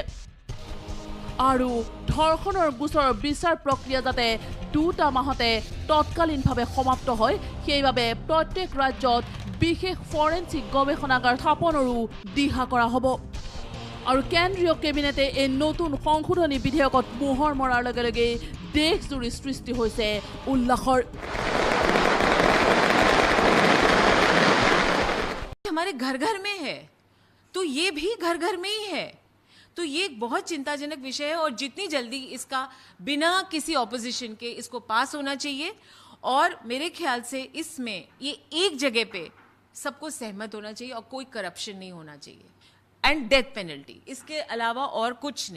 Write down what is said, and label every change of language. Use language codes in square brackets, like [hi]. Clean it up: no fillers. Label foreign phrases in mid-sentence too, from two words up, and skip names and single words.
[as] আৰু ধৰ্ষণৰ গোচৰৰ বিচাৰ প্ৰক্ৰিয়া যাতে 2টা মাহতে তৎকালীনভাৱে সমাপ্ত হয় সেইবাবে প্ৰত্যেক ৰাজ্যত বিশেষ ফৰেন্সিক গৱেষণাগাৰ স্থাপনৰো দিহা কৰা হ'ব। আৰু কেন্দ্ৰীয় কেবিনেটে এই নতুন সংশোধনী বিধেয়কত মোহৰ মৰাৰ লগে লগে দেশজুৰি সৃষ্টি হৈছে উল্লাসৰ। [hi] हमारे घर घर में है तो ये भी घर घर में ही है, तो ये एक बहुत चिंताजनक विषय है और जितनी जल्दी इसका बिना किसी ऑपोजिशन के इसको पास होना चाहिए। और मेरे ख्याल से इसमें ये एक जगह पे सबको सहमत होना चाहिए और कोई करप्शन नहीं होना चाहिए [en] and death penalty, [hi] इसके अलावा और कुछ नहीं।